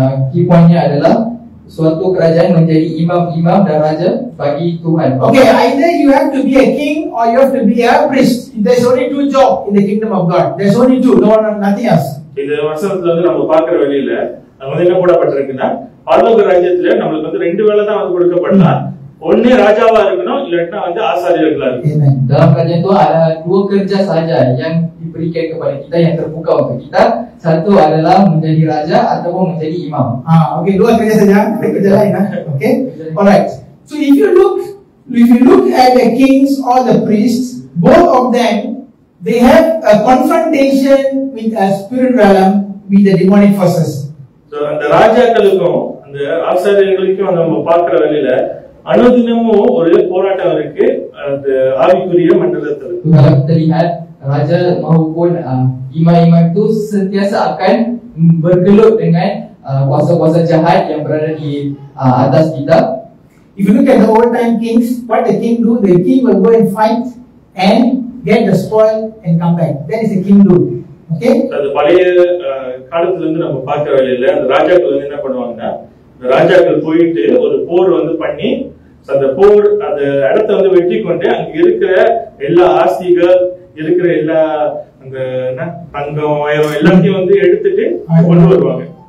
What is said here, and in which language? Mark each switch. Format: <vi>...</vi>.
<ms>Key pointnya adalah suatu kerajaan menjadi imam-imam dan raja bagi Tuhan.</ms> <en>Okay, either you have to be a king or you have to be a priest. There's only two jobs in the kingdom of God. There's only two, nothing else.</en> <ta>இந்த வசனத்துல வந்து நம்ம பார்க்கிற வழியில அது வந்து என்ன போடப்பட்டிருக்குன்னா, பரலோக ராஜ்யத்துல நம்மளுக்கு வந்து ரெண்டு வேலை தான் வந்து கொடுக்கப்படலாம். ஒண்ணு ராஜாவா இருக்கணும், இல்லன்னா வந்து ஆசாரியர்களா இருக்கணும்.</ta> <ms>Dalam kerajaan itu ada dua kerja saja yang diberikan kepada kita, yang terbuka untuk kita. Satu adalah menjadi raja ataupun menjadi imam. Okay, dua kerja saja, kerja lain. Okay, alright.</ms> <en>So if you look at the kings or the priests, both of them they have a confrontation with a spirit realm, with the demonic forces.</en> <ta>So அந்த ராஜாக்களுக்கும் அந்த ஆசாரியர்களுக்கும் நம்ம பார்க்கிற வழியில அனுதினமும் ஒரு போராட்டம் இருக்கு அந்த ஆவிக்குரிய மண்டலத்துல.</ta> <ms>Kalau kita lihat raja maupun imam-imam itu sentiasa akan bergelut dengan kuasa-kuasa jahat yang berada di atas kita.</ms> <en>If you look at the old time kings, what the king do? The king will go and fight and get the spoil and come back. That is the king do. Okay?</en> <ta>அந்த பழைய காலத்துல இருந்து நம்ம பார்க்கிற வழியில அந்த ராஜாக்கள் வந்து என்ன பண்ணுவாங்கன்னா, அந்த ராஜாக்கள் போயிட்டு ஒரு போர் வந்து பண்ணி அந்த போர் அந்த இடத்தை வந்து வெற்றி கொண்டு அங்க இருக்கிற எல்லா ஆஸ்திகள் இருக்கிற எல்லா அந்த தங்கம் வயரம் எல்லாத்தையும் வந்து எடுத்துட்டு கொண்டு வருவாங்க.</ta>